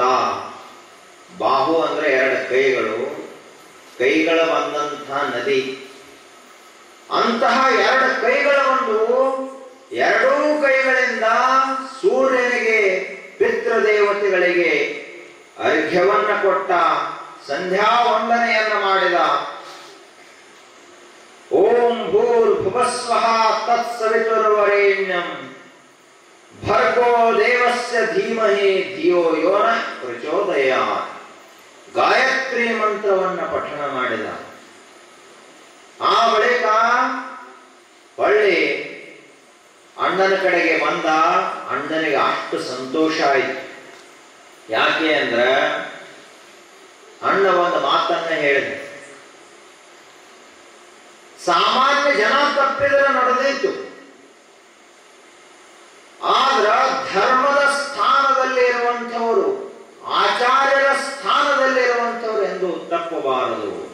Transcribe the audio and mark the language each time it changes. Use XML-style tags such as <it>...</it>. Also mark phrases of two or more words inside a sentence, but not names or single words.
<kn>ಬಾಹು ಅಂದ್ರೆ 2 ಕೈಗಳು, ಕೈಗಳ ಬಂದಂತಹ ನದಿ. ಅಂತಹ 2 ಕೈಗಳ ಒಂದು ಎರಡೂ ಕೈಗಳಿಂದ ಸೂರ್ಯನಿಗೆ ಪಿತೃದೇವತೆಗಳಿಗೆ ಅರ್ಘ್ಯವನ್ನ ಕೊಟ್ಟ, ಸಂಧ್ಯಾ ವಂದನೆಯನ್ನ ಮಾಡಿದ.</kn> <sa>ಓಂ ಭೂರ್ಭುವಸ್ವಃ ತತ್ಸವಿತುರ್ವರೆಣ್ಯಂ ಭರ್ಗೋ ದೇವಸ್ಯ ಧೀಮಹಿ ಧಿಯೋ ಯೋ ನಃ ಪ್ರಚೋದಯಾತ್.</sa> <kn>ಗಾಯತ್ರಿ ಮಂತ್ರವನ್ನ ಪಠಣ ಮಾಡಿದ. ಆ ಬಳಿಕ ಹೊಳ್ಳಿ ಅಣ್ಣನ ಕಡೆಗೆ ಬಂದ. ಅಣ್ಣನಿಗೆ ಅಷ್ಟು ಸಂತೋಷ ಆಯಿತು. ಯಾಕೆ ಅಂದ್ರ ಅಣ್ಣ ಒಂದು ಮಾತನ್ನ ಹೇಳಿದ, ಸಾಮಾನ್ಯ ಜನ ತಪ್ಪಿದ್ರೆ ನಡೆದಿತ್ತು, ಆದ್ರ ಧರ್ಮದ ಸ್ಥಾನದಲ್ಲಿ ಇರುವಂಥವರು, ಆಚಾರ್ಯರ ಸ್ಥಾನದಲ್ಲಿ ಇರುವಂಥವ್ರು ಎಂದು ತಪ್ಪಬಾರದು.</kn>